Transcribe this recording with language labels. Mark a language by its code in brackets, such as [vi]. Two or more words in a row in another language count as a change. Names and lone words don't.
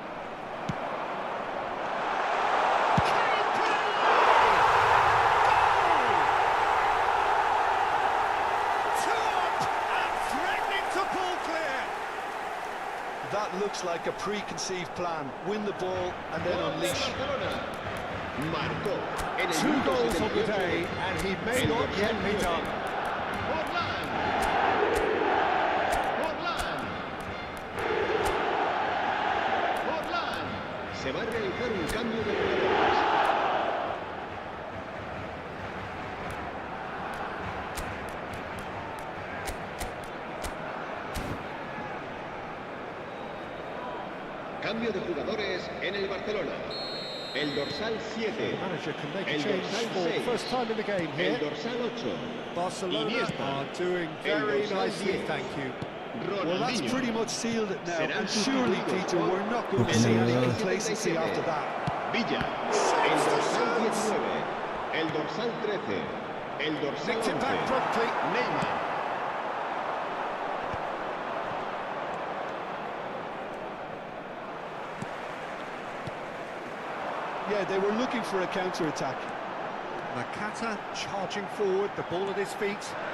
[en] That looks like a preconceived plan. Win the ball and then unleash. [es] Marcó en el 2 minuto [en] goals on the 78. day, and he may not yet be done. [es] Forlan. Forlan. Forlan. Se va a realizar un cambio de jugadores. Cambio de jugadores en el Barcelona. El dorsal 7. [en] Manager can make a [es] El [en] change [es] dorsal [en] for the [es] 6. [en] first time in the game here. [es] El dorsal 8. [en] Barcelona [es] Iniesta. [en] are doing [es] El [en] very [es] dorsal [en] nicely, [es] 10. [en] thank you. Well, that's [es] Ronaldinho. [en] pretty much sealed it now. [es] Serán [en] And surely, [es] sustituidos [en] Peter, [es] por [en] we're not going to [es] el [en] see any [es] dorsal [en] complacency [es] 77. [en] after that. [es] Villa. El dorsal 19. El dorsal 13. El dorsal [en] Nicked it back [es] 11. [en] promptly. [es] Neymar. [en] Yeah, they were looking for a counter-attack. Nakata charging forward, the ball at his feet.